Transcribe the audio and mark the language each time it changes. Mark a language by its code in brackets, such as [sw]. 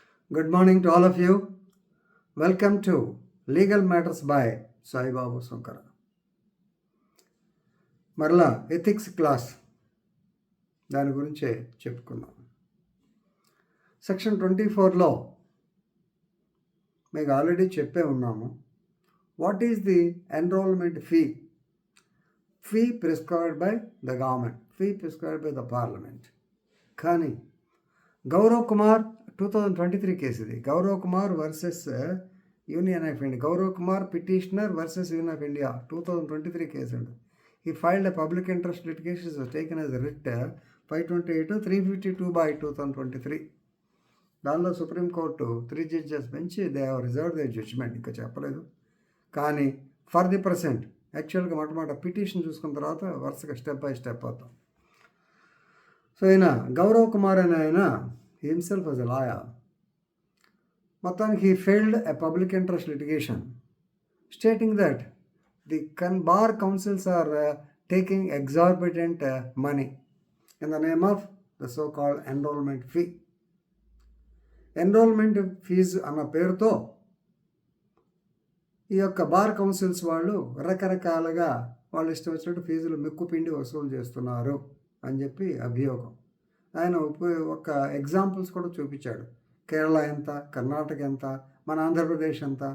[en] Good morning to all of you. Welcome to Legal Matters by Sai Babu Sankara. [te] మరలా ethics class దాని గురించే చెప్పుకున్నాం. Section 24లో మీకు already చెప్పే ఉన్నాము. [en] What is the enrolment fee prescribed by the government, prescribed by the parliament. [te] కానీ Gaurav Kumar 2023 case ఇది. Gaurav Kumar versus union of India, Gaurav Kumar petitioner versus union of India 2023 case అండి. [en] He filed a public interest litigation was taken as a writ 528-352/2023. [te] దానిలో supreme court 3 judges bench [en] they have reserved the judgment, [te] ఇంకా చెప్పలేదు. కానీ [en] for the present [te] యాక్చువల్గా మొట్టమొదటి petition చూసుకున్న తర్వాత వరుసగా స్టెప్ బై స్టెప్ అవుతాం. సో ఈయన గౌరవ్ కుమార్ అనే ఆయన [en] himself as a lawyer. [te] మొత్తానికి [en] he failed a public interest litigation stating that the bar councils are taking exorbitant money in the name of the so-called enrollment fee. [te] Enrolment fee అన్న పేరుతో ఈ యొక్క bar councils వాళ్ళు రకరకాలుగా వాళ్ళు ఇష్టం వచ్చినట్టు ఫీజులు మెక్కుపిండి వసూలు చేస్తున్నారు అని చెప్పి అభియోగం. ఆయన ఒక ఎగ్జాంపుల్స్ కూడా చూపించాడు. కేరళ ఎంత, కర్ణాటక ఎంత, మన ఆంధ్రప్రదేశ్ ఎంత.